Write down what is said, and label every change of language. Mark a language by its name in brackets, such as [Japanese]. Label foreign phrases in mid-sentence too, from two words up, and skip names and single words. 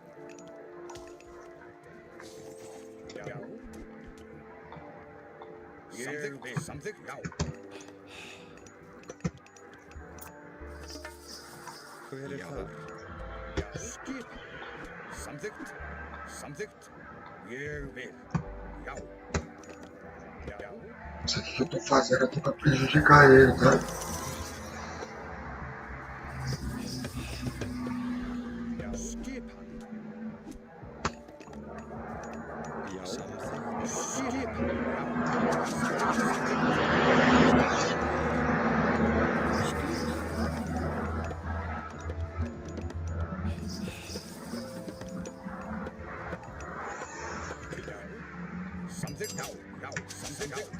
[Icelandic] Já. Ég vil. Samþykkt. Já. Hver þar? Skip. Samþykkt. Samþykkt. Ég vil. Já. Já. [Portuguese] Isso aqui que eu tô fazendo aqui pra prejudicar ele, tá? [Icelandic] Skip. Já. Samþykkt. Skip. Samþykkt. Já. Já. Samþykkt.